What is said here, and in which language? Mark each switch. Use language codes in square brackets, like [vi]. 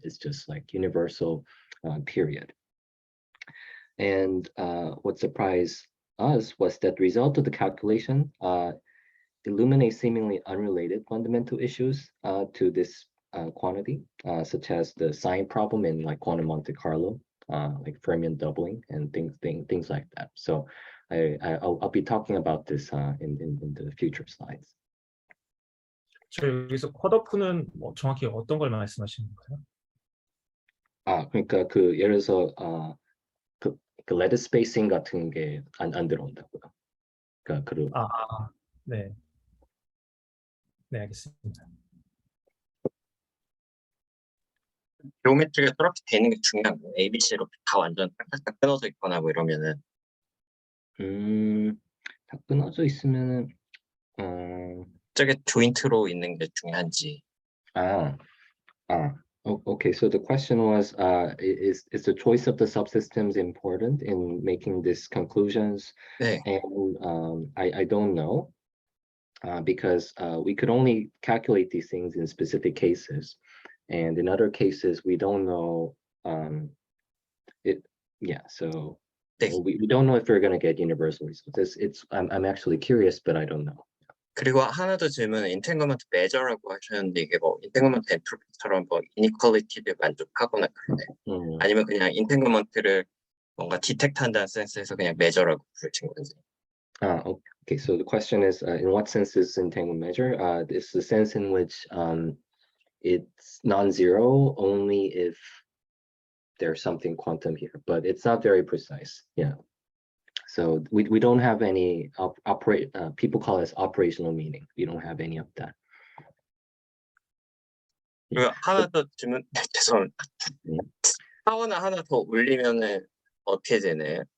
[en] It's just like universal period. And what surprised us was that the result of the calculation illuminates seemingly unrelated fundamental issues to this quantity, such as the sign problem in like quantum Monte Carlo, like fermion doubling and things like that. So I'll be talking about this in the future slides. [ko] 저 여기서 컷오프는 뭐 정확히 어떤 걸 말씀하시는 거예요? 그러니까 그 예를 들어서 그 lattice spacing 같은 게 안 들어온다고요. 그러니까 네. 네, 알겠습니다. 지오메트리가 저렇게 되는 게 중요한 거예요. ABC로 다 완전 딱딱딱 끊어져 있거나 뭐 이러면은. 다 끊어져 있으면은 저게 조인트로 있는 게 중요한지. [en] Okay, so the question was, is the choice of the subsystems important in making these conclusions? [ko] 네. [en] And I don't know, because we could only calculate these things in specific cases, and in other cases we don't know. So [ko] 네. [en] we don't know if we're going to get universal results. I'm actually curious, but I don't know. [ko] 그리고 하나 더 질문은 인탱글먼트 메저라고 하셨는데 이게 뭐 인탱글먼트 엔트로피처럼 뭐 이니퀄리티를 만족하거나 그러네. 아니면 그냥 인탱글먼트를 뭔가 디텍트한다는 센스에서 그냥 메저라고 부르신 건지. [en] Okay, so the question is, in what sense is entanglement measure? It's the sense in which it's non-zero only if there's something quantum here, but it's not very precise. Yeah. So we don't have any people call this operational meaning. We don't have any of that. [ko] 그리고 하나 더 질문 죄송합니다. 하원을 하나 더 올리면은 어떻게 되나요?